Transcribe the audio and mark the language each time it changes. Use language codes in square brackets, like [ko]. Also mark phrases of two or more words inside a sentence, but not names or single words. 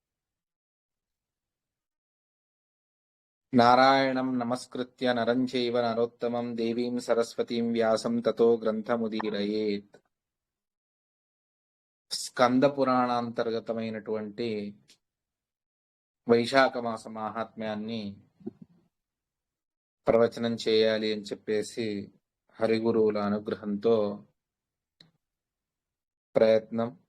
[sa] नारायणं नमस्कृत्य नरं चैव नरोत्तमं देवीं सरस्वतीं व्यासं ततो ग्రంథముదీరయేత్। [te] స్కంద పురాణాంతర్గతమైనటువంటి వైశాఖ మాస మహాత్మ్యాన్ని ప్రవచనం చేయాలి అని చెప్పేసి హరిగురువుల అనుగ్రహంతో ప్రయత్నం.